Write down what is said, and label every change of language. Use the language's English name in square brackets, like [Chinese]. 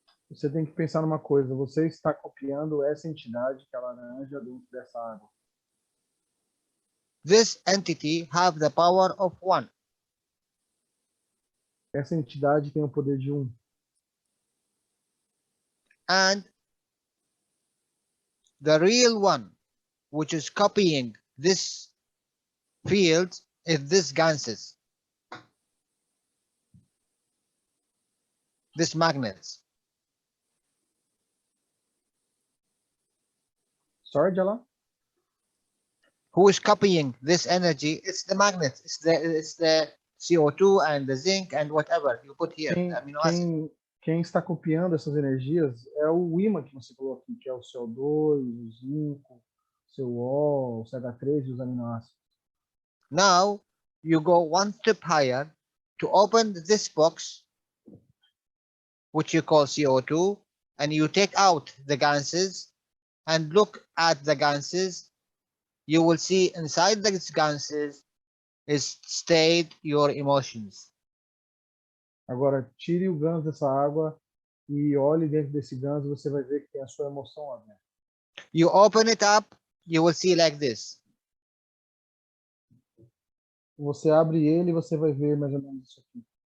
[Portuguese] Você tem que pensar numa coisa. Você está copiando essa entidade que é a laranja dentro dessa água. [English] This entity have the power of 1. [Portuguese] Essa entidade tem o poder de 1. [English] And the real one, which is copying this field, is this ganses, this magnets. Sorry, Jalal? Who is copying this energy? It's the magnets. It's the CO2 and the zinc and whatever you put here. Amino acid. [Portuguese] Quem está copiando essas energias é o ímã que você colocou aqui, que é o CO2, o zinco, o CO, o CH3 e os aminoácidos. [English] Now you go one step higher to open this box, which you call CO2, and you take out the ganses and look at the ganses. You will see inside the ganses is stayed your emotions. [Portuguese] Agora, tire o ganso dessa água e olhe dentro desse ganso, você vai ver que tem a sua emoção lá dentro. [English] You open it up, you will see like this. [Portuguese] Você abre ele e você vai ver mais ou menos isso aqui.